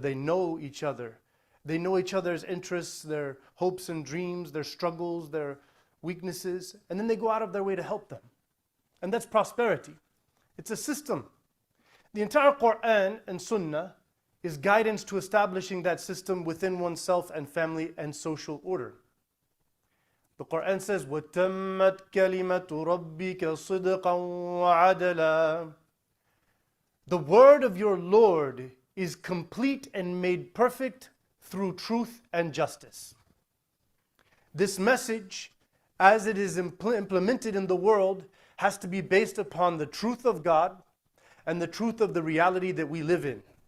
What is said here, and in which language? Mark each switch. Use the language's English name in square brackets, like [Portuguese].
[English] They know each other. They know each other's interests, their hopes and dreams, their struggles, their weaknesses, and then they go out of their way to help them. And that's prosperity. It's a system. The entire Quran and Sunnah is guidance to establishing that system within oneself and family and social order. The Quran says, [Arabic] وَتَمَّتْ كَلِمَةُ رَبِّكَ صِدْقًا وَعَدَلًا. [English] The word of your Lord is complete and made perfect through truth and justice. This message, as it is implemented in the world, has to be based upon the truth of God and the truth of the reality that we live in.